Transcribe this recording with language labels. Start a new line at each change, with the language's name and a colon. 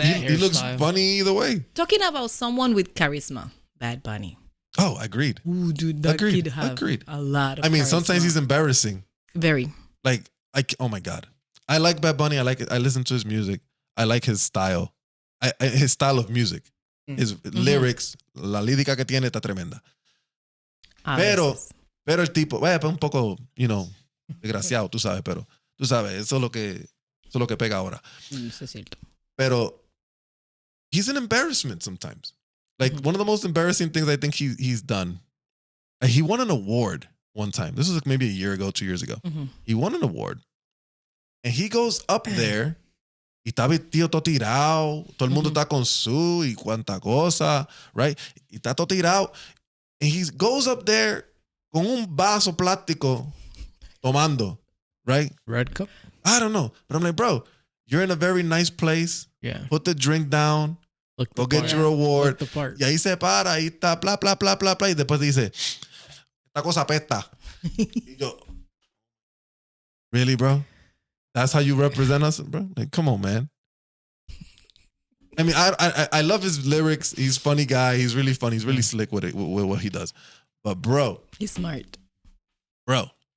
English: He looks funny either way. Talking about someone with charisma, Bad Bunny. Oh, agreed. Ooh, dude, that kid have a lot of charisma. Sometimes he's embarrassing. Very. Like, oh my God. I like Bad Bunny. I like it. I listen to his music. I like his style. His style of music. His lyrics.
Spanish: La lírica que tiene está tremenda. Pero el tipo, un poco, desgraciado, tú sabes, pero tú sabes, eso es lo que pega ahora. Eso es cierto. Pero
English: he's an embarrassment sometimes. Like one of the most embarrassing things I think he's done. He won an award one time. This was like maybe a year ago, 2 years ago. He won an award. And he goes up there
Spanish: y está vestido todo tirado. Todo el mundo está con su y cuanta cosa,
English: right?
Spanish: Y está todo tirado.
English: And he goes up there
Spanish: con un vaso plástico tomando,
English: right? Red cup? I don't know. But I'm like, bro, you're in a very nice place. Yeah. Put the drink down. Go get your award.
Spanish: Y ahí se para, ahí está, bla, bla, bla, bla, bla. Y después dice, esta cosa apesta. Y yo,
English: really, bro? That's how you represent us, bro? Like, come on, man. I mean, I love his lyrics. He's a funny guy. He's really funny. He's really slick with it, with what he does. But, bro. He's smart. Bro.